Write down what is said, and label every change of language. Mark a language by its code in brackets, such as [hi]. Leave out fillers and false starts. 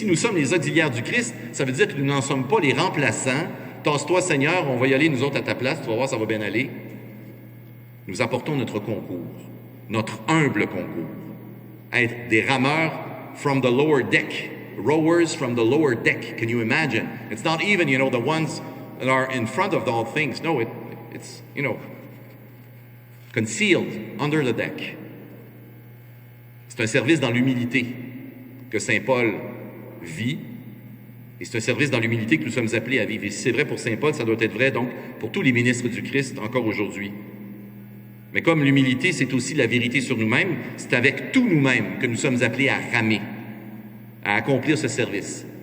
[fr] Si nous sommes les auxiliaires du Christ, ça veut dire que nous n'en sommes pas les remplaçants. Tasse-toi, Seigneur, on va y aller, nous autres, à ta place, tu vas voir, ça va bien aller. Nous apportons notre concours, notre humble concours, à être des rameurs [en] from the lower deck, [fr] rowers from the lower deck. [en] Can you imagine? It's not even, the ones that are in front of all things. No, it's concealed under the deck. [fr] C'est un service dans l'humilité que Saint Paul vit, et c'est un service dans l'humilité que nous sommes appelés à vivre. Et si c'est vrai pour Saint Paul, ça doit être vrai donc pour tous les ministres du Christ encore aujourd'hui. Mais comme l'humilité, c'est aussi la vérité sur nous-mêmes, c'est avec tout nous-mêmes que nous sommes appelés à ramer, à accomplir ce service.